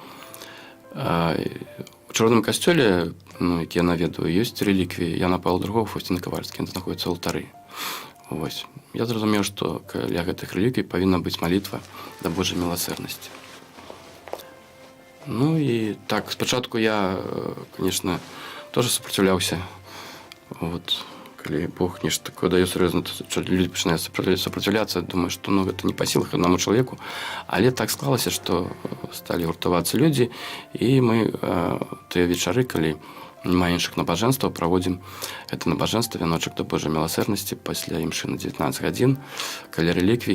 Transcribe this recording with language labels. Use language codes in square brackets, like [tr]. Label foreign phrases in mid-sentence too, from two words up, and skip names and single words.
[be] У чорным касцёле, які я наведаю, ёсць рэліквіі Яна Паўла II, Фаўсціны Кавальскай, яны знаходзяцца ў алтары. Вось. Я зразумеў, што каля гэтых рэліквій павінна быць малітва да Божай міласэрнасці. І так, спачатку я, [ru] конечно, тоже [be] сопротивляўся. Вот. Калі Бог нешта такое дае сур'ёзна, то людзі пачынаюць сопротивляцца, думаю, што гэта не па сілах аднаму чалавеку. Але так склалася, што сталі гуртавацца людзі, і мы тыя вечары, калі няма іншых набажэнстваў, праводзім гэта набажэнства, вяночак да Божай міласэрнасці пасля імшы на 19 гадзін, каля рэліквій.